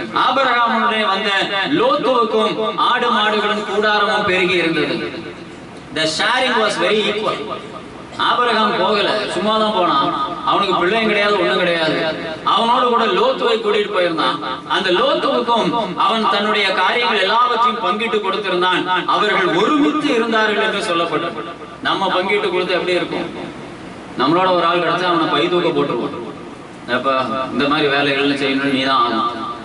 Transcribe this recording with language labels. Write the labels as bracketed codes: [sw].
[ta] ஆபிரகாமுடைய வந்த லோத்துவுக்கும் ஆடு மாடுகளும் கூடாரமும் பெருகி இருந்தது. [en] The sharing was very equal. [ta] Abraham போகல, சும்மாதான் போனான். அவனுக்கு பிள்ளையும் கிடையாது, ஒண்ணும் கிடையாது. அவனோடு கூட லோத்துவை கூட்டிட்டு போயிருந்தான். அந்த லோத்துவுக்கும் அவன் தன்னுடைய காரியங்கள் எல்லாவற்றையும் பங்கிட்டு கொடுத்திருந்தான். அவர்கள் ஒருமித்து இருந்தார்கள் என்று சொல்லப்பட்டது. நம்ம பங்கிட்டு கொடுத்து எப்படி இருக்கும்? நம்மளோட ஒரு ஆள் கிடைச்சா அவனை பை தூக்க போட்டுருவோம். அப்ப இந்த மாதிரி வேலைகள் செய்யணும், நீதான் ஆகும்.